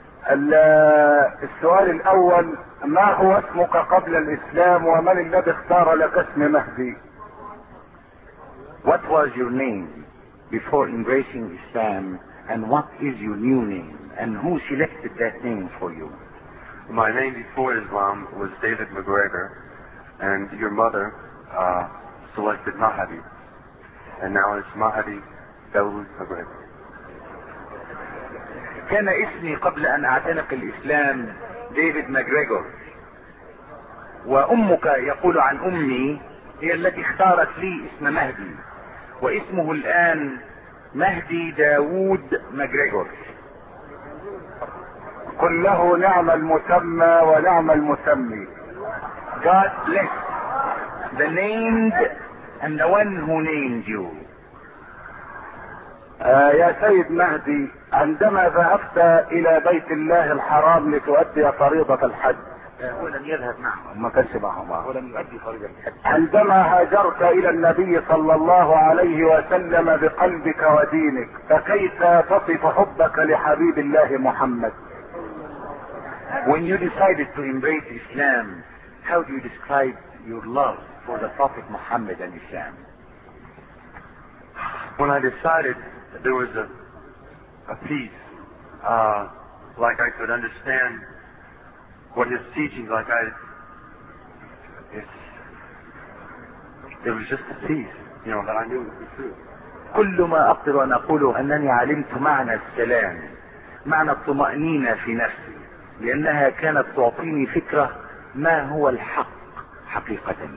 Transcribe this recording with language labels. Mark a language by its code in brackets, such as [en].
[ar] السؤال الاول، ما هو اسمك قبل الاسلام ومن الذي اختار لك اسم مهدي؟ [en] What was your name before embracing Islam and what is your new name and who selected that name for you? My name before Islam was David McGregor and your mother selected Mahdi and now it's Mahdi Dawood McGregor. [ar] كان اسمي قبل ان اعتنق الاسلام ديفيد ماكغريغور، وامك يقول عن امي هي التي اختارت لي اسم مهدي، واسمه الان مهدي داوود ماكغريغور. قل له نعم المسمى ونعم المسمي. [en] God bless the named and the one who named you. [ar] يا سيد مهدي، عندما ذهبت الى بيت الله الحرام لتؤدي فريضة الحج، هو لم يذهب معهم، ما كانش معهم، هو لم يؤدي فريضة الحج. عندما هاجرت الى النبي صلى الله عليه وسلم بقلبك ودينك، فكيف تصف حبك لحبيب الله محمد؟ [en] When you decided to embrace Islam, how do you describe your love for the Prophet Muhammad and Islam? When I decided there was a peace, like I could understand what his teachings, like it was just a peace, you know, that I knew it was true. [ar] كل ما أقدر أن أقوله أنني علمت معنى السلام، معنى الطمأنينة في نفسي، لأنها كانت تعطيني فكرة ما هو الحق حقيقة.